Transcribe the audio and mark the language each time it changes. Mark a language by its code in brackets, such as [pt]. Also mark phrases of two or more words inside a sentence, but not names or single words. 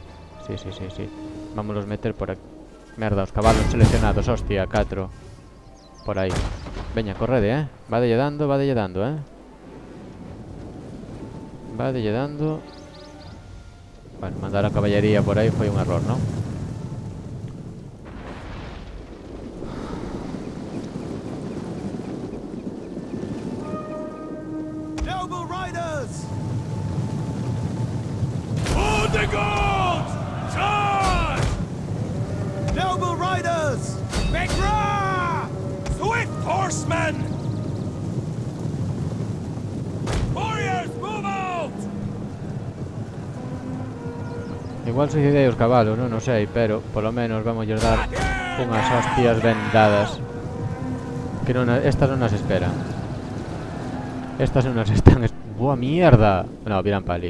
[gl] Sí. Vámonos meter por aquí. Merda, os cabalos seleccionados, hostia, 4. Por aí. Veña, correde, Va delle dando, Va delle dando. Bueno, mandar a caballería por aí foi un error, ¿no? [en] Noble riders! For the gods! Charge! Noble riders! Begra! Swift horsemen! Warriors, move out! [gl] Igual suicidei os cabalos, non o sei, pero polo menos vamos dar unhas hostias ben dadas. Que non, estas non as esperan. Estas non as están... ¡Buah, mierda! No, viran pali.